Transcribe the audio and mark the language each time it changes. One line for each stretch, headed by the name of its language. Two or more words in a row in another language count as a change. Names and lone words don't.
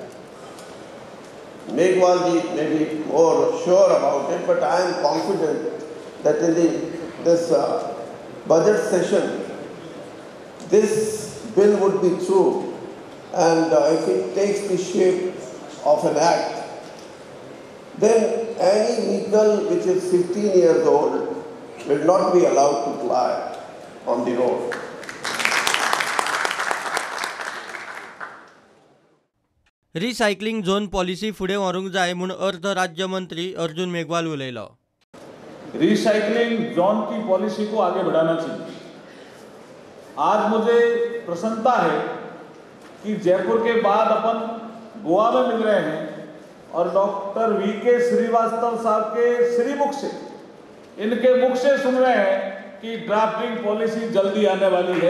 English: Meghwal ji may be more sure about it, but I am confident that in this budget session, this bill would be through, and if it takes the shape of an act, then any vehicle which is 15 years old will not be allowed to ply on the road. recycling zone policy
Konkani: फुडें व्हरूंक जाय म्हूण अर्थ राज्य मंत्री अर्जुन मेघवाल उलयलो।
English: recycling zone
Hindi: की पॉलिसी को आगे बढ़ाना चाहिए। आज मुझे प्रसन्नता है कि जयपुर के बाद अपन गोवा में मिल रहे हैं और डॉक्टर वीके श्रीवास्तव साहब के श्रीमुख से, इनके मुख से सुन रहे हैं कि
English: drafting policy
Hindi: जल्दी आने वाली है।